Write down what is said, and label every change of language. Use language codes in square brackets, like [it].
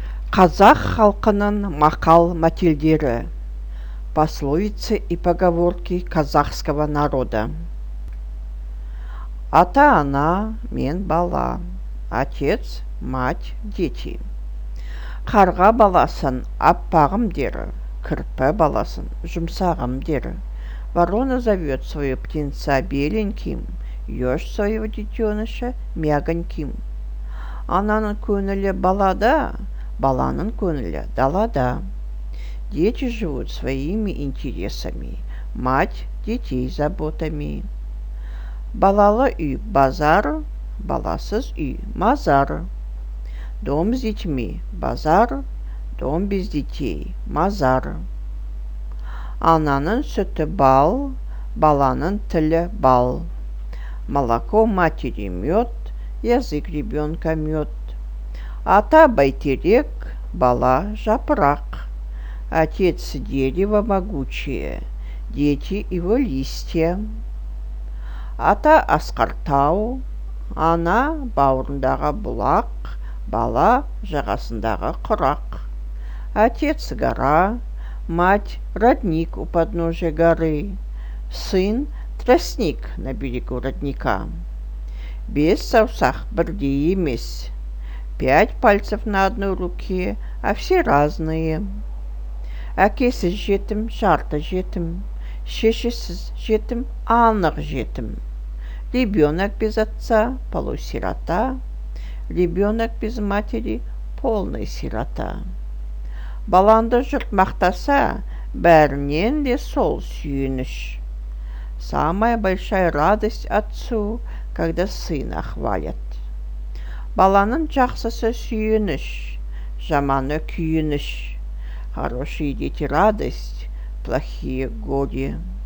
[kk] Қазақ халқының мақал-мәтелдері, [ru] пословицы и поговорки казахского народа. [kk] Ата-ана мен бала, [ru] отец, мать, дети. [kk] Қарға баласын аппағым дер, кірпі баласын жұмсағым дер. [ru] Ворона зовет свою птенца беленьким, еж своего детеныша мягоньким. [kk] Ананың көңілі балада, баланың көңілі далада. [ru] Дети живут своими интересами, мать детей заботами. [kk] Балалы үй базар, баласыз үй мазар. [ru] Дом с детьми базар, дом без детей мазар. [kk] Ананың сүті бал, баланың тілі бал. [ru] Молоко матери мед, язык ребенка мед. [kk] Ата байтерек, бала жапырақ. [ru] Отец дерево могучее, дети его листья. [kk] Ата асқар тау, ана бауырындағы бұлақ, бала жағасындағы құрақ. [ru] Отец гора, мать родник у подножия горы, сын тростник на берегу родника. [kk] Без саусақ бірдей емес, [ru] 5 пальцев на одной руке, а все разные. [kk] Әкесіз жетім, жарты жетім, шешесіз жетім, анық жетім. [ru] Ребенок без отца – полусирота, ребенок без матери – полный сирота. [kk] Баланды жұрт мақтаса, бәрінен де сол сүйініш. [ru] Самая большая радость отцу, когда сына хвалят. [kk] Баланың жақсысы сүйініш, жаманы күйініш. [ru] Хорошие дети радость, плохие горе.